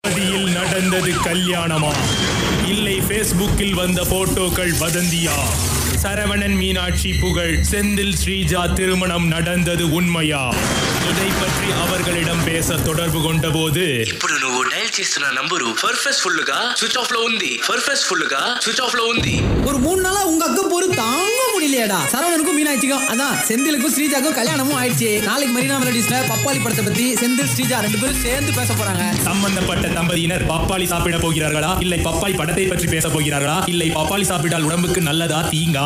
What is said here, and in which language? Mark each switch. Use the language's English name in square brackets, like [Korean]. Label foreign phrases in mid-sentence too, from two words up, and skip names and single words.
[Tamil] உண்மையில் நடந்தது கல்யாணமா இல்லை ஃபேஸ்புக்கில் வந்த போட்டோக்கள் வதந்தியா? சரவணன் மீனாட்சி புகழ் செந்தில் ஸ்ரீஜா திருமணம் நடந்தது உண்மையா? இதை பற்றி அவர்களிடம் பேச தொடர்பு கொண்ட போது [Telugu] ఇప్పుడు నువ్వు డయల్ చేస్తున్న నంబరు [English] perfect full [Telugu] గా [English] switch off [Telugu] లో ఉంది. [English] perfect full [Telugu] గా [English] switch off [Telugu] లో ఉంది. [Tamil] ஒரு 3 நாளா உங்க அக்கா போரு தாங்க முடியலையடா. சரவணனுக்கும் மீனாட்சிக்கும் அதான் செந்திலுக்கும் ஸ்ரீஜாக்கும் கல்யாணமும் ஆயிடுச்சு. நாளைக்கு மரீனா மெலடிஸ்ல பப்பாளி படத்தை பத்தி செந்தில் ஸ்ரீஜா 2 பேரும் சேர்ந்து பேச போறாங்க. சம்பந்தப்பட்ட தம்பதியினர் பப்பாளி சாப்பிட போகிறார்களா இல்லை பப்பாளி படத்தை பற்றி பேச போகிறார்களா இல்லை பப்பாளி சாப்பிட்டால் உடம்புக்கு நல்லதா தீங்கா?